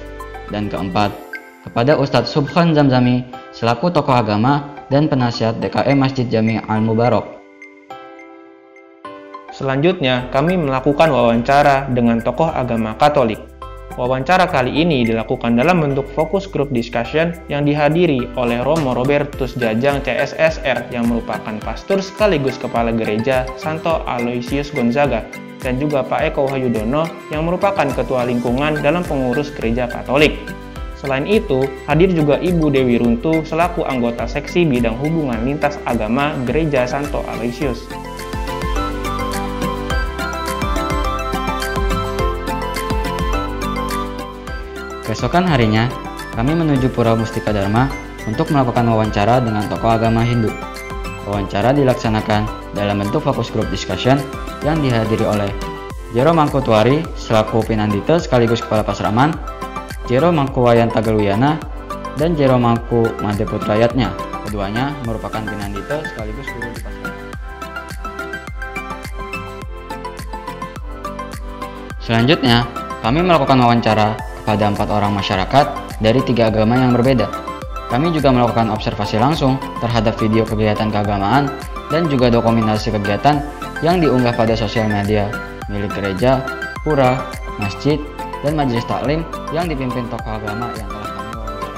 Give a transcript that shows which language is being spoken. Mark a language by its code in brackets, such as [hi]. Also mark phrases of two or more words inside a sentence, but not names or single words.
[id] Dan keempat, kepada Ustadz Subhan Zamzami, selaku tokoh agama dan penasihat DKM Masjid Jami Al-Mubarak. Selanjutnya, kami melakukan wawancara dengan tokoh agama Katolik. Wawancara kali ini dilakukan dalam bentuk [en] focus group discussion [id] yang dihadiri oleh Romo Robertus Jajang CSSR yang merupakan pastor sekaligus kepala gereja Santo Aloysius Gonzaga dan juga Pak Eko Hayudono yang merupakan ketua lingkungan dalam pengurus gereja Katolik. Selain itu, hadir juga Ibu Dewi Runtu selaku anggota seksi bidang hubungan lintas agama gereja Santo Aloysius. Keesokan harinya, kami menuju Pura Mustika Dharma untuk melakukan wawancara dengan tokoh agama Hindu. Wawancara dilaksanakan dalam bentuk [en] fokus group discussion [id] yang dihadiri oleh Jero Mangkutuari selaku Pinandita sekaligus Kepala Pasraman, Jero Mangku Wayan Tagaluyana, dan Jero Mangku Mante Putrayatnya. Keduanya merupakan Pinandita sekaligus guru di Pasraman. Selanjutnya, kami melakukan wawancara kepada 4 orang masyarakat dari 3 agama yang berbeda. Kami juga melakukan observasi langsung terhadap video kegiatan keagamaan dan juga dokumentasi kegiatan yang diunggah pada sosial media milik gereja, pura, masjid, dan majelis taklim yang dipimpin tokoh agama yang telah kami wawancarai.